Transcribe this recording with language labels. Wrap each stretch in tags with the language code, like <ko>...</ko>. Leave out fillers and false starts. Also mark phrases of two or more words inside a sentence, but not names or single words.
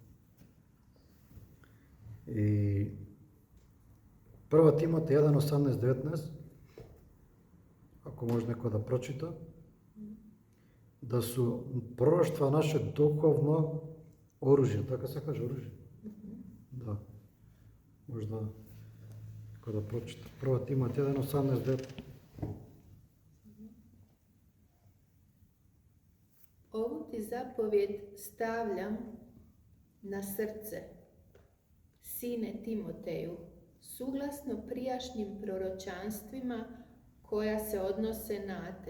<mk>И Прва Тимоте 1:18-19, ако може некој да прочита, да су пророштва наше духовно оружје, така се каже оружје. Да. Може да некој да прочита. Прва Тимоте 1:18-19.</mk> <hr>Ovu ti zapovjed stavljam na srce, sine Timoteju, suglasno prijašnjim proročanstvima koja se odnose na te.</hr>